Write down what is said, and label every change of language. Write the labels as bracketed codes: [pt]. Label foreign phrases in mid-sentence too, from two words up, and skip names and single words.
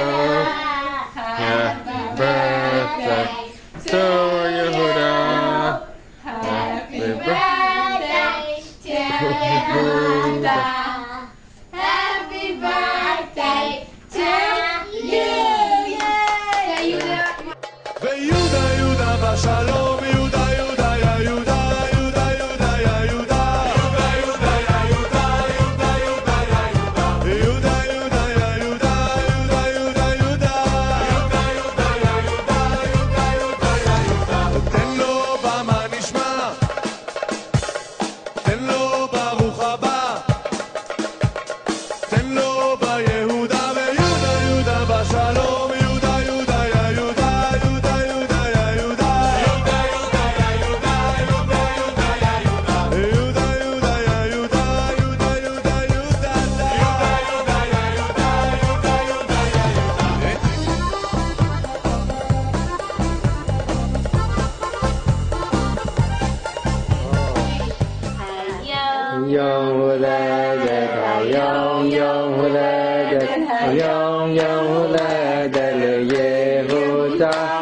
[en] Happy birthday to Yehuda. Happy birthday to Yehuda. Happy birthday to you. [he] ויהודה יהודה בשלום יהודה יהודה יא יהודה יהודה יהודה יא יהודה יהודה יהודה יא יהודה יהודה יהודה יא יהודה יהודה יא יהודה יהודה יהודה יהודה יהודה יהודה יא יהודה יהודה יהודה יא יהודה תן לו במה נשמע תן לו ברוך הבא תן לו ביהודה ויהודה יהודה בשלום יהודה יהודה יא יהודה יהודה יהודה יא יהודה יהודה יהודה יא יהודה יהודה יהודה יא יהודה יהודה יהודה יא יהודה יהודה יהודה יהודה יהודה יהודה יא יהודה יהודה יהודה יום הולדת, היום יום הולדת, היום יום הולדת ליהודה.